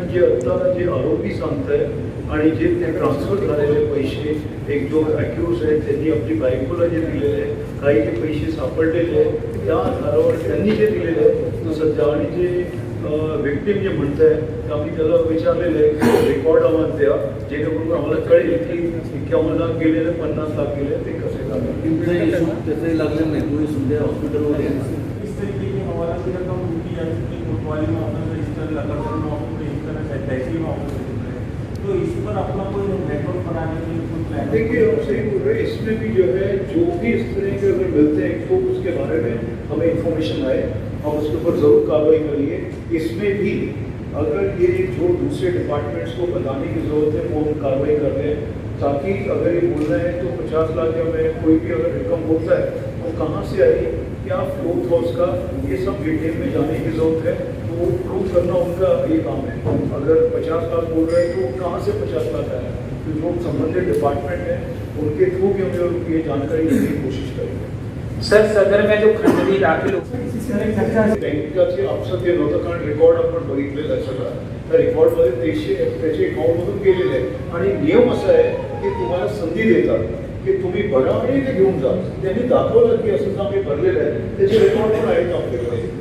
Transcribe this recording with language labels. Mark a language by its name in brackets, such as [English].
[Marathi] जे आता जे आरोपी सांगताय आणि जे ते ट्रान्सफर झालेले पैसे एक जो ॲक्युज आहेत त्यांनी आपली बायकोला जे दिलेले आहे, काही जे पैसे सापडलेले आहेत त्या आधारावर त्यांनी जे दिलेले आहे सध्या आणि जे व्यक्ती जे म्हणत आहे आम्ही त्याला विचारलेलं आहे की रेकॉर्ड आम्हाला द्या जेणेकरून आम्हाला कळेल की 51 लाख गेलेले 50 लाख गेले ते कसे झाले. त्याचंही लागलेलं नाही. तुम्ही सध्या हॉस्पिटलमध्ये [Hindi] इस तरीके की हमारा भी रकम उनकी जा चुकी है, कोतवाली में ऑफिस रजिस्टर लगातार में ऑफिस रजिस्टर है, तहसील में ऑफिस रजिस्टर है. तो इस पर अपना कोई नेटवर्क बनाने के लिए कोई प्लान? देखिए हम सही बोल रहे हैं. इसमें भी जो है जो भी इस तरह के अगर मिलते हैं तो उसके बारे में हमें इंफॉर्मेशन आए हम उसके ऊपर ज़रूर कार्रवाई करेंगे. इसमें भी अगर ये जो दूसरे डिपार्टमेंट्स को बताने की ज़रूरत है वो हम कार्रवाई कर रहे हैं ताकि अगर ये बोलना है तो 50 लाख या में कोई भी अगर रकम होता है वो कहाँ से आई, क्या फ्लो था उसका, ये सब डिटेल में जाने की ज़रूरत है. तो वो प्रूव करना उनका ये काम है. अगर 50 लाख बोल रहे हैं तो कहाँ से 50 लाख आया तो जो संबंधित डिपार्टमेंट है उनके थ्रू भी हम लोग ये जानकारी देने की कोशिश करेंगे. सर सदर में जो खंडणी दाखल [Marathi] बँकेचे आपसात ते नव्हतं कारण रेकॉर्ड आपण बघितलेलं आहे सगळं. त्या रेकॉर्डमध्ये त्याचे अकाउंटमधून गेलेले आहे आणि नियम असा आहे की तुम्हाला संधी देतात की तुम्ही भरा आणि ते घेऊन जा. त्यांनी दाखवलं की असं आम्ही भरलेलं आहे, त्याचे रेकॉर्ड पण आहेत आपल्याकडे.